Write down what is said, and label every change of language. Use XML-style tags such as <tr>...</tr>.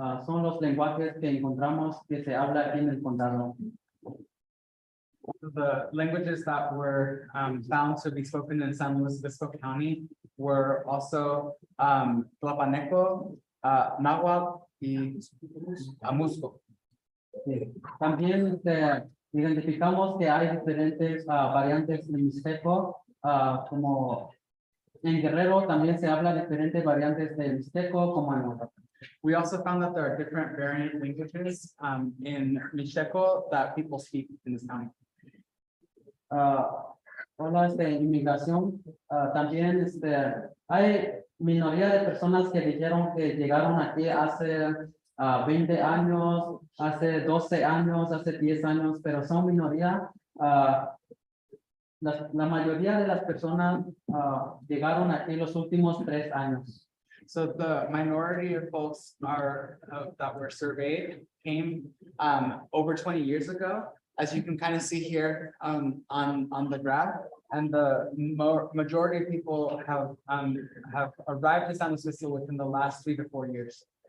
<es>Son los lenguajes que encontramos que se habla aquí en el condado.</es> <en>The languages that were found to be spoken in San Luis Obispo County were also Tlapaneco, Nahuatl, y Musco.</en> <es>Sí. También identificamos que hay diferentes variantes de mixteco, como en Guerrero también se habla diferentes variantes de mixteco, como en Oaxaca.</es> <en>We also found that there are different variant languages in Mixteco that people speak in this county.</en> <es>Hablas de inmigración, también hay minoría de personas que dijeron que llegaron aquí hace 20 años, hace 12 años, hace 10 años, pero son minoría. La mayoría de las personas llegaron aquí los últimos 3 años.</es> <en>So the minority of folks are, that were surveyed came, over 20 years ago, as you can kind of see here, on the graph. And the majority of people have arrived to San Luis Obispo within the last 3 to 4 years.</en>